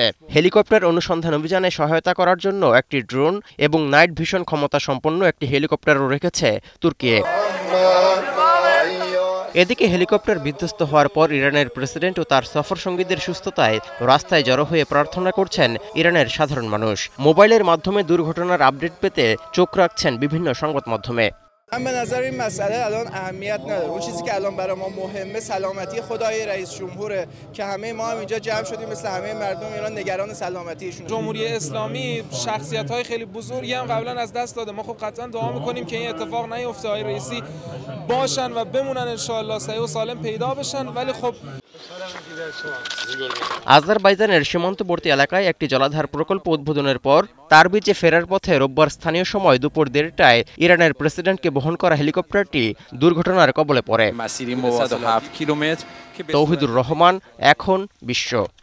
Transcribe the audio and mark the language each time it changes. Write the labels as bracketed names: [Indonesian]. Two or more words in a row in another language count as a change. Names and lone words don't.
[Bangla] হেলিকপ্টার অনুসন্ধান অভিযানে সহায়তা করার জন্য একটি ড্রোন এবং নাইট ভিশন ক্ষমতা সম্পন্ন একটি হেলিকপ্টারও রেখেছে তুর্কি। এদিকে হেলিকপ্টার বিধ্বস্ত হওয়ার পর ইরানের প্রেসিডেন্ট ও তার সফরসঙ্গীদের সুস্থতায় রাস্তায় জড়ো হয়ে প্রার্থনা করছেন ইরানের সাধারণ মানুষ। মোবাইলের মাধ্যমে দুর্ঘটনার আপডেট পেতে চোখ রাখছেন বিভিন্ন সংবাদ মাধ্যমে। [Persian] من به نظر این مسئله الان اهمیت نداره. اون چیزی که الان برای ما مهمه سلامتی خدای رئیس جمهوره که همه ما هم اینجا جمع شدیم مثل همه مردم ایران نگران سلامتیشون. جمهوری اسلامی شخصیت‌های خیلی بزرگی هم قبلا از دست داده. ما خب قطعا دعا می‌کنیم که این اتفاق نیفته. آقای رئیسی باشن و بمونن [Arabic] ان شاء الله [Persian] صحیح و سالم پیدا بشن ولی خب [Bangla] আজারবাইজানের সীমান্তবর্তী এলাকায় একটি জলাধার প্রকল্প উদ্বোধনের পর তার বিচে ফেরার পথে রোববার স্থানীয় সময় দুপুর 1:30টায় ইরানের প্রেসিডেন্টকে বহন করা হেলিকপ্টারটি দুর্ঘটনার কবলে পড়ে। তৌহিদুর রহমান, এখন বিশ্ব।